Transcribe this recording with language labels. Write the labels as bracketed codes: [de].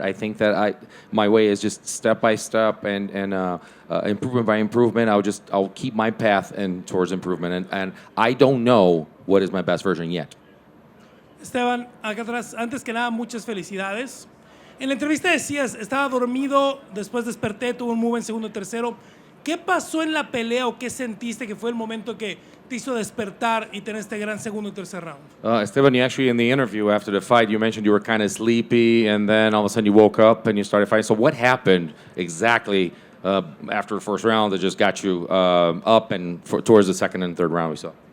[en] I think that my way is just step by step and improvement by improvement. I'll keep my path towards improvement. And I don't know what is my best version yet. [es] Esteban, acá atrás, antes que nada, muchas felicidades. En la entrevista decías, estaba dormido, después desperté, tuve un move en segundo, tercero. ¿Qué pasó en la pelea o qué sentiste que fue el momento que te hizo despertar y tener este gran segundo y tercer round? [en] Esteban, you actually, in the interview after the fight, you mentioned you were kind of sleepy, and then all of a sudden you woke up and you started fighting. So what happened exactly after the first round that just got you up and towards the second and third round we saw?